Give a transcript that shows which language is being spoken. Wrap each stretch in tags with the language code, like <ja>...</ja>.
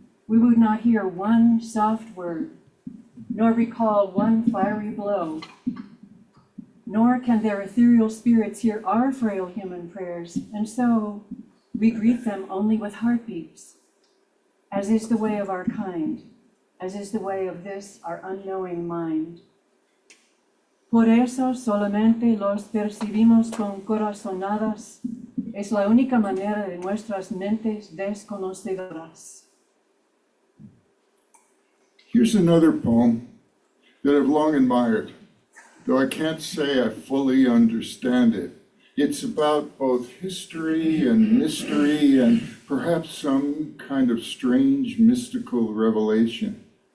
<en>We would not hear one soft word, nor recall one fiery blow, nor can their ethereal spirits hear our frail human prayers, and so we greet them only with heartbeats, as is the way of our kind, as is the way of this, our unknowing mind.</en> <es>Por eso solamente los percibimos con corazonadas, es la única manera de nuestras mentes desconocedoras.</es> <en>Here's another poem that I've long admired, though I can't say I fully understand it. It's about both history and mystery and perhaps some kind of strange mystical revelation.</en>